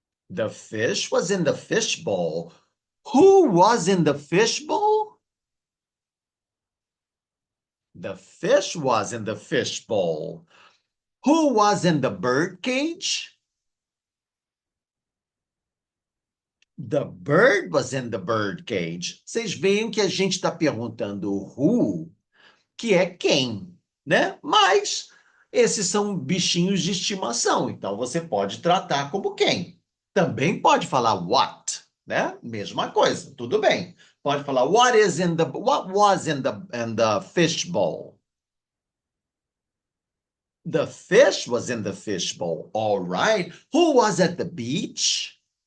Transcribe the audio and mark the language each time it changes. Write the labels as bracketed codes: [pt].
[en] The fish was in the fish bowl. Who was in the fish bowl? The fish was in the fish bowl. Who was in the bird cage? The bird was in the bird cage. [pt] Vocês veem que a gente está perguntando who, que é quem, né? Mas esses são bichinhos de estimação, então você pode tratar como quem. Também pode falar what, né? Mesma coisa, tudo bem. Pode falar [en] what was in the fish bowl. The fish was in the fish bowl. All right. Who was at the beach?